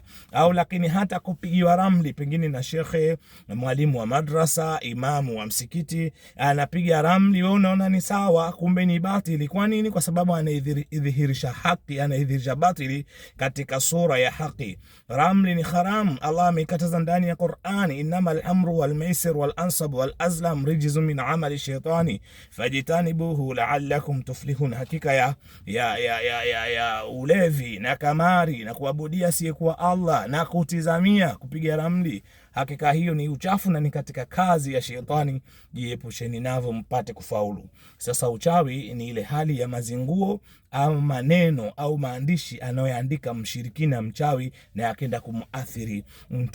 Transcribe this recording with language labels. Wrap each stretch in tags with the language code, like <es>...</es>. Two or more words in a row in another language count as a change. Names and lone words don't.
<sw>Au lakini hata kupigiwa ramli, pengine na shekhe, mwalimu wa madrasa, imamu wa msikiti anapiga ramli, wewe unaona ni sawa, kumbe ni batili. Kwa nini? Kwa sababu anaidhihirisha haki, anaidhihirisha batili katika sura ya haki. Ramli ni haram, Allah ameikataza ndani ya Qur'ani,</sw> <ar>إنما الأمر والميسر والأنصاب والأزلام رجس من عمل الشيطان فاجتنبوه لعلكم تفلحون.</ar> <sw>Hakika ya ulevi na kamari na kuabudia asiyekuwa Allah na kutizamia kupiga ramli, hakika hiyo ni uchafu na ni katika kazi ya shetani, jiepusheni navyo mpate kufaulu. Sasa uchawi ni ile hali ya mazinguo au maneno au maandishi anayoandika mshirikina mchawi na yakenda kumuathiri mtu.</sw>